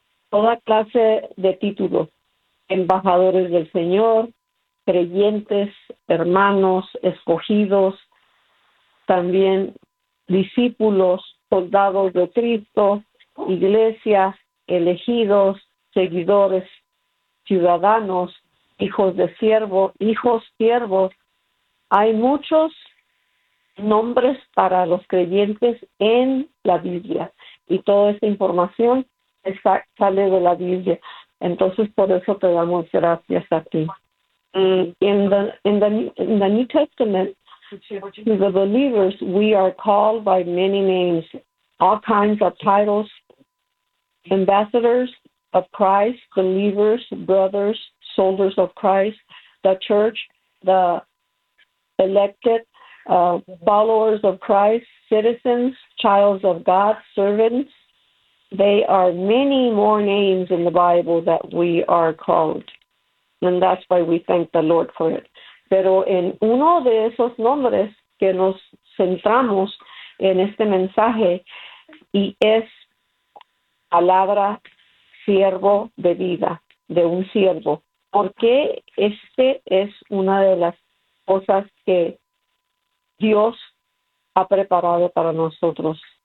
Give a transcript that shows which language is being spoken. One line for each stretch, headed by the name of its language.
Spanish: Toda clase de títulos: embajadores del Señor, creyentes, hermanos, escogidos, también discípulos, soldados de Cristo, iglesia, elegidos, seguidores, ciudadanos, hijos de siervo, hijos siervos. Hay muchos nombres para los creyentes en la Biblia y toda esa información sale de la Biblia. Entonces, por eso te damos gracias a ti.
English: In the New Testament, to the believers, we are called by many names, all kinds of titles: ambassadors of Christ, believers, brothers, soldiers of Christ, the church, the elected, followers of Christ, citizens, children of God, servants. They are many more names in the Bible that we are called, and that's why we thank the Lord for it.
Spanish: Pero en uno de esos nombres que nos centramos en este mensaje, y es palabra siervo de vida, de un siervo. ¿Por qué este es una de las cosas que Dios ha preparado para nosotros?